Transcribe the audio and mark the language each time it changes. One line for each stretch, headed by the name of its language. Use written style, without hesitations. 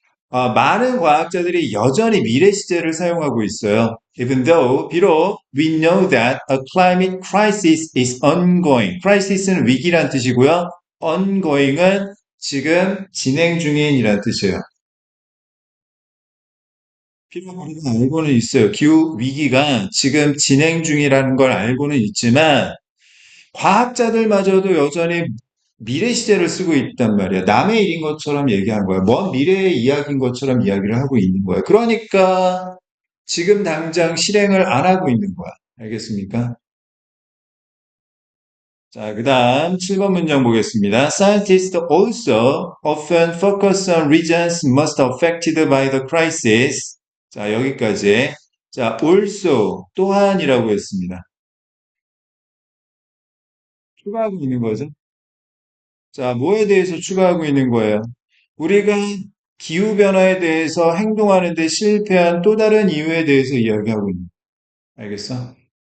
Korean: 많은 과학자들이 여전히 미래 시제를 사용하고 있어요.
English: Even though,
Korean: 비록
English: we know that a climate crisis is ongoing.
Korean: crisis는 위기란 뜻이고요. ongoing은 지금 진행 중인이란 뜻이에요. 비록 우리가 알고는 있어요. 기후 위기가 지금 진행 중이라는 걸 알고는 있지만 과학자들마저도 여전히 미래 시제를 쓰고 있단 말이야. 남의 일인 것처럼 얘기한 거야. 먼 미래의 이야기인 것처럼 이야기를 하고 있는 거야. 그러니까 지금 당장 실행을 안 하고 있는 거야. 알겠습니까? 자, 그 다음 7번 문장 보겠습니다.
English: Scientists also often focus on regions most affected by the crisis.
Korean: 자, 여기까지. 자, also, 또한이라고 했습니다. 추가하고 있는 거죠. 자, 뭐에 대해서 추가하고 있는 거예요? 우리가 기후변화에 대해서 행동하는데 실패한 또 다른 이유에 대해서 이야기하고 있는 거예요. 알겠어?